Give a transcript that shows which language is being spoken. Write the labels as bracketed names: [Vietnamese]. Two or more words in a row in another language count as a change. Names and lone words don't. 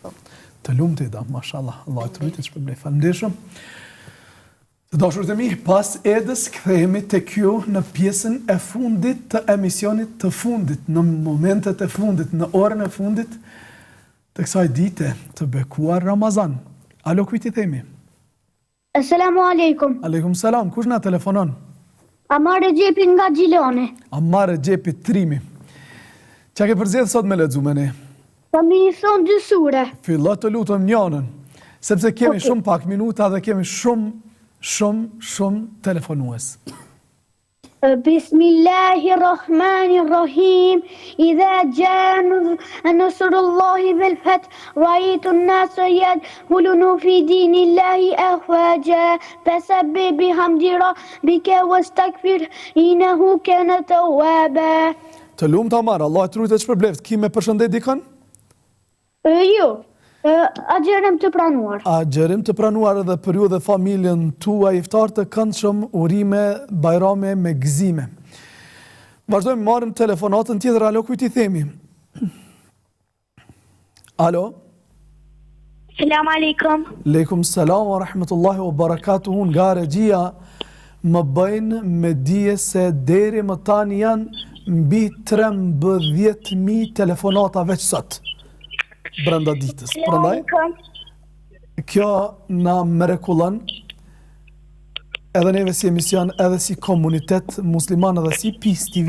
[Albanian] Të lumë të i da, mashallah, Allah të rritit që përblej, falendershëm. Të dashurët e mi, pas edës kthehemi të kjo në pjesën e fundit të emisionit të fundit, në momentet e fundit, në orën e fundit të kësaj dite të bekuar Ramazan. Alo, kujt i themi? [Arabic] السلام عليكم. عليكم السلام, [Albanian] kush na telefonon? Amar Gjepi nga Gjiloni. Amar Gjepi Trimi. Qa ke përzjedh sot me lexu me ne? Po mi thonë 2 sure. Fillo të lutëm njënën, sepse kemi shumë pak minuta dhe kemi shumë telefonues. [Arabic] Bismillahirrahmanirrahim. إذا جاء نصر الله والفتح رأيت الناس يدخلون في دين الله أفواجا فسبح بحمد ربك واستغفر إنه كان توابا. [Albanian] Të lumt Amar, Allah e trujtë të shpërbleft. Ki me përshëndet dikën? Jo. Agjerim të pranuar. Agjerim të pranuar edhe për ju dhe familjen tua, iftar të këndshëm, urime, bajrame me gëzime. Vazhdojmë marrim telefonatën tjetër. Alo, kujt i themi? Alo? [Arabic] سلام عليكم. عليكم السلام ورحمة الله وبركاته. [Albanian] Nga regjia më bëjnë me dije se deri më tani janë mbi 13.000 telefonata veç sot. Brenda ditës. Prandaj, kjo na mrekullon edhe neve si emision, edhe si komunitet musliman, edhe si PIS TV.